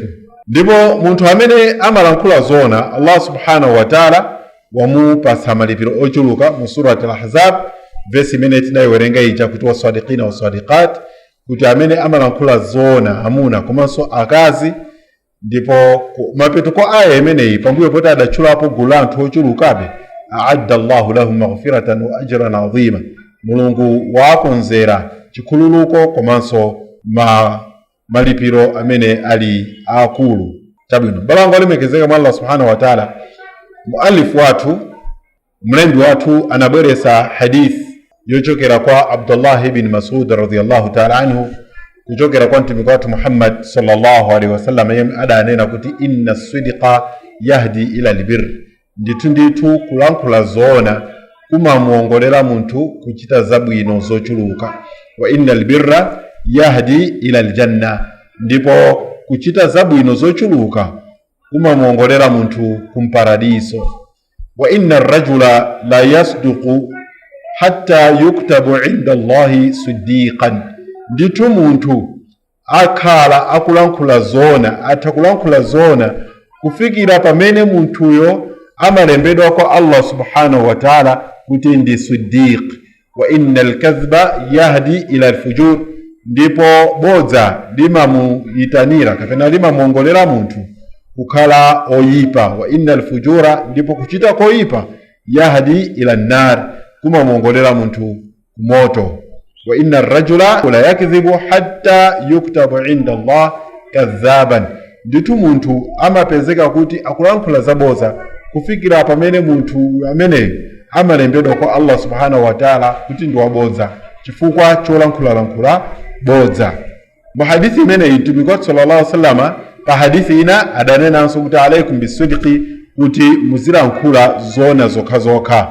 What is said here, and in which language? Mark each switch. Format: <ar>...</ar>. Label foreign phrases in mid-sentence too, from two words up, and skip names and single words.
<ny>Ndipo munthu amene amalankhula zoona, Allah</ny> <ar>سبحانه وتعالى</ar> <ny>wamupasa malipiro ochuluka mu surati al-Ahzab, vesi imene tinayiwerenga ija kuti</ny> <ar>والصادقين والصادقات,</ar> <ny>kuti amene amalankhula zoona amuna komanso akazi. Ndipo mapeto kwa aya imeneyi pambuyo poti adatchulapo gulu la anthu ochulukabe,</ny> <ar>أعد الله لهم مغفرة وأجرا عظيما.</ar> <ny>Mulungu wakonzera chikhululuko komanso malipiro amene ali akulu. Tabwino balango alimekezeka mwa Allah</ny> <ar>سبحانه وتعالى,</ar> <ny>muallif watu mlembi watu anabweresa hadith yochokera kwa Abdullah ibn Mas'ud</ny> <ar>رضي الله تعالى عنه</ar> <ny>kuchokera kwa mtume watu Muhammad</ny> <ar>صلى الله عليه وسلم</ar> <ny>adanena kuti</ny> <ar>إن الصدق يهدي إلى البر.</ar> <ny>Nditu kulankhula zoona kumamuongolera muntu kuchita zabwino zochuluka.</ny> <ar>وإن البر يهدي إلى الجنة.</ar> <ny>Ndipo kuchita zabwino zochuluka kumamuongolera muntu kumparadiso.</ny> <ar>وإن الرجل ليصدق حتى يكتب عند الله صديقا.</ar> <ny>Nditu muntu akhala akulankhula zoona, atakulankhula zoona kufikira pamene muntuyo amalembedwa kwa Allah</ny> <ar>سبحانه وتعالى</ar> <ny>kuti ndi siddiq.</ny> <ar>وإن الكذب يهدي إلى الفجور.</ar> <ny>Ndipo bodza limamuyitanira kapena limamuongolera muntu kukhala oyipa.</ny> <ar>وإن الفجور,</ar> <ny>ndipo kuchita koyipa,</ny> <ar>يهدي إلى النار,</ar> <ny>kumamuongolera muntu kumoto.</ny> <ar>وإن الرجل ليكذب حتى يكتب عند الله كذابا.</ar> <ny>Nditu muntu amapezeka kuti akulankhula zaboza kufikira pamene muntu amene amalembedwa kwa Allah</ny> <ar>سبحانه وتعالى</ar> <ny>kuti ndi wabodza chifukwa cholankhula bodza. Mu hadithi imene mtume</ny> <ar>صلى الله عليه وسلم</ar> <ny>pa hadithi ina adanenanso kuti</ny> <ar>عليكم بالصدق,</ar> <ny>kuti muzilankhula zona zokha.</ny>